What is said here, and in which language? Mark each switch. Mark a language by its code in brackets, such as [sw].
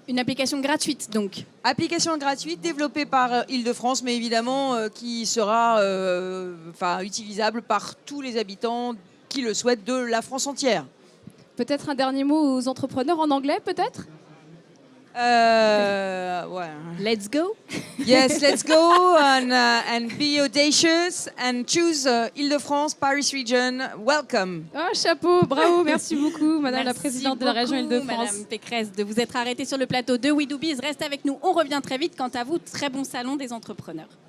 [fr] Une application gratuite donc. Application gratuite développée par Île-de-France, mais évidemment qui sera utilisable par tous les habitants qui le souhaitent de la France entière. Peut-être un dernier mot aux entrepreneurs en anglais, peut-être? Ouais. [en] Let's go. Yes, let's go and be audacious and choose Île-de-France, Paris region. Welcome. [fr] Oh, chapeau, bravo, merci beaucoup, Madame la Merci Présidente de la région beaucoup, Île-de-France. Madame Pécresse, de vous être arrêtée sur le plateau de We Do Biz. Restez avec nous, on revient très vite. Quant à vous, très bon salon des entrepreneurs.